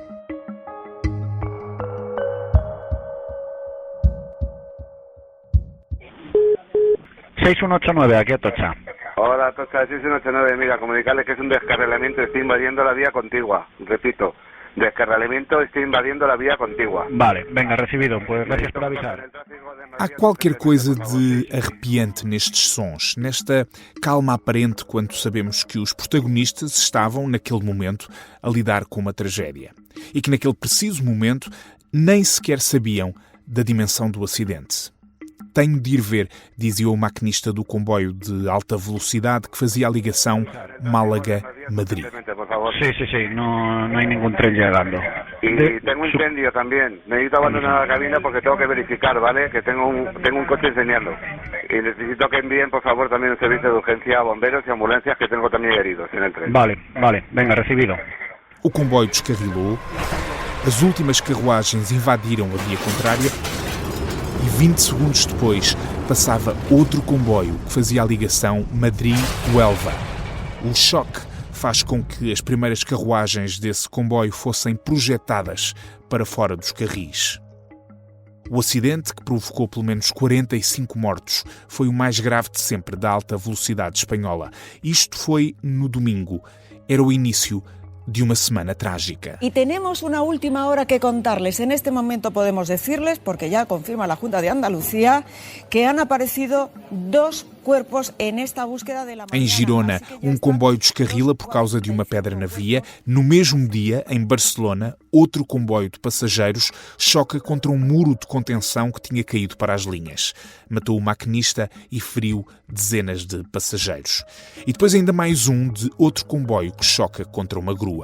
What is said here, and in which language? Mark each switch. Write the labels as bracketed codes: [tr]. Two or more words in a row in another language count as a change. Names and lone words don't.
[es] ...6189, aquí Atocha. Hola, Atocha, 6189. Mira, comunicarles que es un descarrilamiento, está invadiendo la vía contigua. Repito, descarrilamiento está invadiendo la vía contigua. Vale, venga, recibido. Pues gracias por avisar. [pt] Há qualquer coisa de arrepiante nestes sons, nesta calma aparente quando sabemos que os protagonistas estavam, naquele momento, a lidar com uma tragédia. E que naquele preciso momento nem sequer sabiam da dimensão do acidente. Tenho de ir ver, dizia o maquinista do comboio de alta velocidade que fazia a ligação Málaga-Madrid. [es] Sí, no hay ningún tren llegando. Y tengo un incendio también. Necesito abandonar la cabina porque tengo que verificar, ¿vale? Que tengo un coche enseñando. Y necesito que envíen, por favor, también un servicio de urgencia a bomberos y ambulancias, que tengo también heridos en el tren. Vale, venga, recibido. [pt] O comboio descarrilou, as últimas carruagens invadiram a via contrária e 20 segundos depois passava outro comboio que fazia a ligação Madrid-Huelva. O choque faz com que as primeiras carruagens desse comboio fossem projetadas para fora dos carris. O acidente, que provocou pelo menos 45 mortos, foi o mais grave de sempre da alta velocidade espanhola. Isto foi no domingo. Era o início de una semana trágica. [es] Y tenemos una última hora que contarles. En este momento podemos decirles, porque ya confirma la Junta de Andalucía, que han aparecido dos cuerpos en esta búsqueda de la mañana. [pt] Em Girona, comboio descarrila por causa de uma pedra na via. No mesmo dia, em Barcelona, outro comboio de passageiros choca contra um muro de contenção que tinha caído para as linhas. Matou o maquinista e feriu dezenas de passageiros. E depois ainda mais um de outro comboio que choca contra uma grua.